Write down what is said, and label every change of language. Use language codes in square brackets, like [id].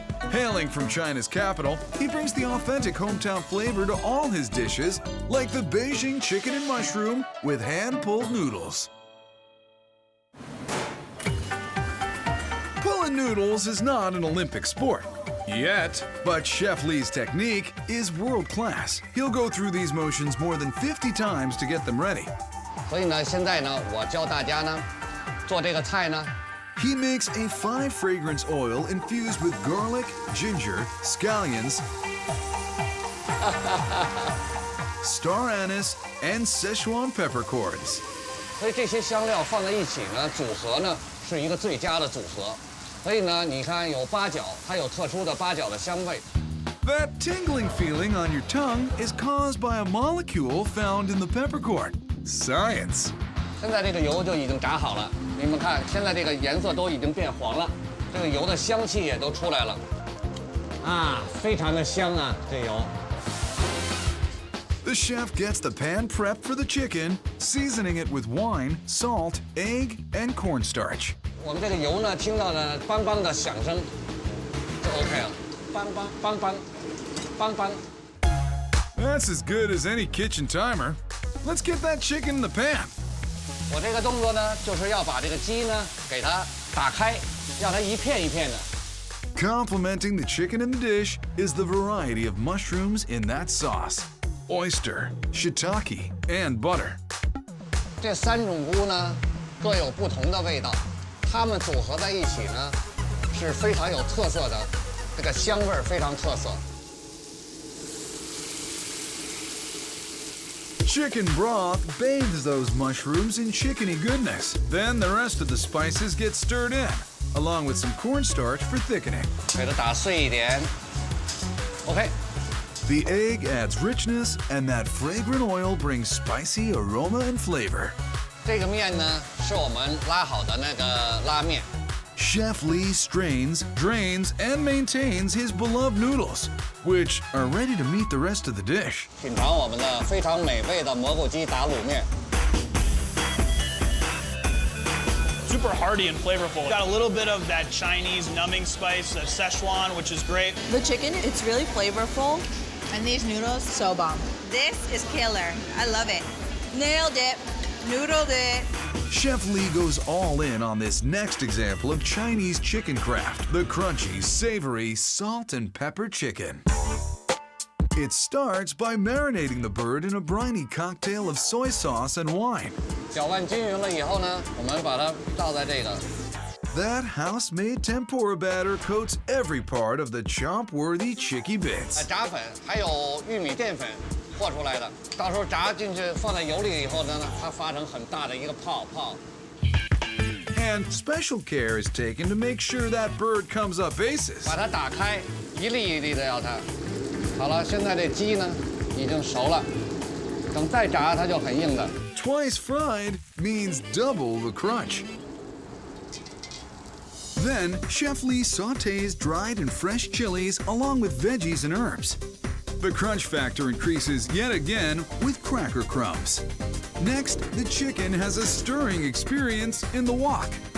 [en] Hailing from China's capital, he brings the authentic hometown flavor to all his dishes, like the Beijing chicken and mushroom with hand-pulled noodles. Pulling noodles is not an Olympic sport yet, but Chef Li's technique is world-class. He'll go through these motions more than 50 times to get them ready. [zh] 所以呢，现在呢，我教大家呢，做这个菜呢。 [en] He makes a 5-fragrance oil infused with garlic, ginger, scallions, star anise, and Szechuan peppercorns. [zh] 所以这些香料放在一起呢，组合呢是一个最佳的组合。所以呢，你看有八角，它有特殊的八角的香味。 [en] That tingling feeling on your tongue is caused by a molecule found in the peppercorn. Science. [zh] 现在这个油就已经炸好了，你们看，现在这个颜色都已经变黄了，这个油的香气也都出来了，啊，非常的香啊，这油。 [en] The chef gets the pan prepped for the chicken, seasoning it with wine, salt, egg, and cornstarch. [zh] 我们这个油呢，听到了梆梆的响声，就 OK 了，梆梆梆梆梆梆。 [en] That's as good as any kitchen timer. Let's get that chicken in the pan. [zh] 我这个动作呢，就是要把这个鸡呢给它打开，让它一片一片的。 [en] Complementing the chicken in the dish is the variety of mushrooms in that sauce: oyster, shiitake, and butter. [zh] 这3种菇呢，各有不同的味道，它们组合在一起呢，是非常有特色的，这个香味儿非常特色。 [en] Chicken broth bathes those mushrooms in chickeny goodness. Then the rest of the spices get stirred in, along with some cornstarch for thickening. [zh] 给它打碎一点。OK。 [en] The egg adds richness, and that fragrant oil brings spicy aroma and flavor. [zh] 这个面呢，是我们拉好的那个拉面。 [en] Chef Li strains, drains, and maintains his beloved noodles, which are ready to meet the rest of the dish. [zh] 品尝我们的非常美味的蘑菇鸡打卤面。 [en] Super hearty and flavorful. Got a little bit of that Chinese numbing spice, that Szechuan, which is great. The chicken, it's really flavorful. And these noodles, so bomb. This is killer. I love it. Nailed it. Noodled it. Chef Li goes all in on this next example of Chinese chicken craft, the crunchy, savory, salt and pepper chicken. It starts by marinating the bird in a briny cocktail of soy sauce and wine. [zh] 搅拌均匀了以后呢，我们把它倒在这个。 [en] That house-made tempura batter coats every part of the chomp-worthy chicky bits. [zh] 炸粉还有玉米淀粉和出来的，到时候炸进去放在油里以后呢，它发成很大的一个泡。 [en] And special care is taken to make sure that bird comes up aces. [zh] 把它打开，一粒一粒的要它。好了，现在这鸡呢已经熟了，等再炸它就很硬的。 [en] Twice fried means double the crunch. Then, Chef Li sautés dried and fresh chilies along with veggies and herbs. The crunch factor increases yet again with cracker crumbs. Next, the chicken has a stirring experience in the wok.